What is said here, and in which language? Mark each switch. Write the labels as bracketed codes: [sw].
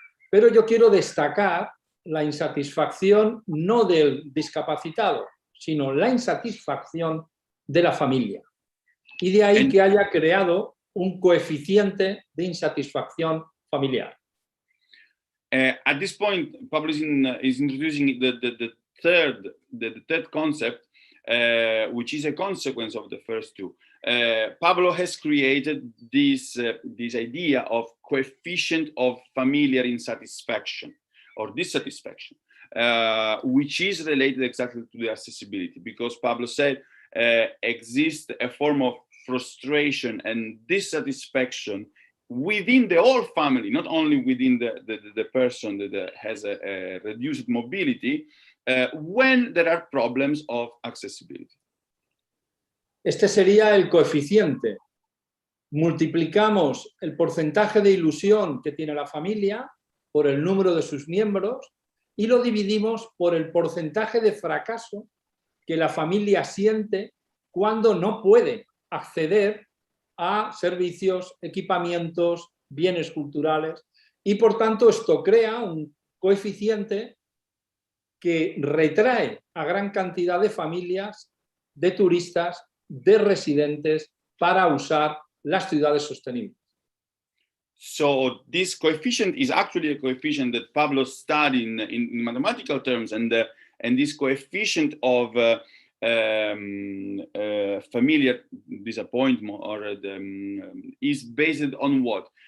[es] Pero yo quiero destacar la insatisfacción no del discapacitado, sino la insatisfacción de la familia. Y de ahí que haya creado un coeficiente de insatisfacción familiar. [en] At this point, Pablo is introducing the third concept, which is a consequence of the first two. Pablo has created this idea of coefficient of familiar insatisfaction or dissatisfaction, which is related exactly to the accessibility, because Pablo said exists a form of frustration and dissatisfaction within the whole family, not only within the person that has a reduced mobility, when there are problems of accessibility. [es] Este sería el coeficiente. Multiplicamos el porcentaje de ilusión que tiene la familia por el número de sus miembros y lo dividimos por el porcentaje de fracaso que la familia siente cuando no puede acceder a servicios, equipamientos, bienes culturales, y por tanto esto crea un coeficiente que retrae a gran cantidad de familias, de turistas, de residentes para usar las ciudades sostenibles. [en] So this coefficient is actually a coefficient that Pablo studied in mathematical terms, and this coefficient of familiar disappointment or is based on what?